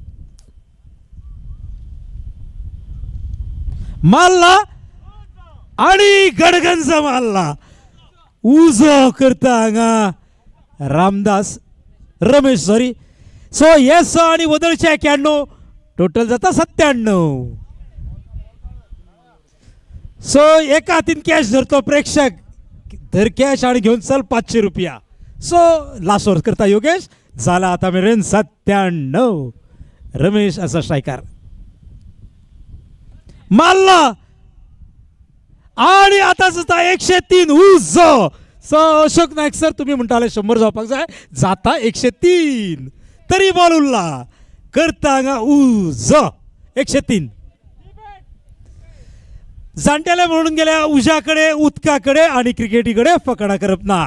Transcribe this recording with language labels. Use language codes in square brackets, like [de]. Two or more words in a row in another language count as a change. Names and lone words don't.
[kok] मारला आणि गडगंज मारला. उजो करता हांगा रामदास रमेश सॉरी. [en] So yes [kok] आणि वदळचे 91. टोटल जाता 97. सो एका हातीन कॅश धरतो प्रेक्षक. धर कॅश आणि घेऊन चल 500 रुपया. [en] So last over [kok] करता योगेश. झाला आता मेरेन 97. रमेश असा स्ट्रायकर. मारला आणि आता जाता 103. उजो. सो अशोक नायक सर तुम्ही म्हणटाले 100 जावपाक जाय. जाता 103. तरी बॉल उरला. करता हांगा उजो 103. जाणटेले म्हणून गेल्या उज्याकडे उदकाकडे आणि क्रिकेटीकडे फकाडा करप ना.